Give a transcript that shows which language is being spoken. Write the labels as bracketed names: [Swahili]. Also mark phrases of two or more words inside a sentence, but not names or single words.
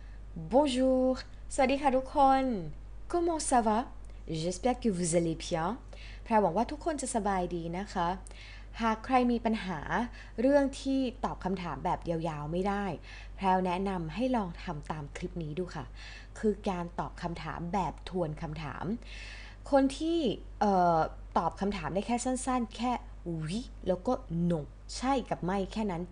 [Thai] Bonjour สวัสดีค่ะทุกคน [French] Comment ça va J'espère que vous allez bien [Thai] แพรหวังว่าทุกคนจะสบายดีนะคะ หากใครมีปัญหาเรื่องที่ตอบคำถามแบบยาวๆไม่ได้ แพรแนะนำให้ลองทำตามคลิปนี้ดูค่ะ คือการตอบคำถามแบบทวนคำถาม คนที่ตอบคำถามได้แค่สั้นๆ แค่วิแล้วก็ no ใช่กับไม่แค่นั้นจ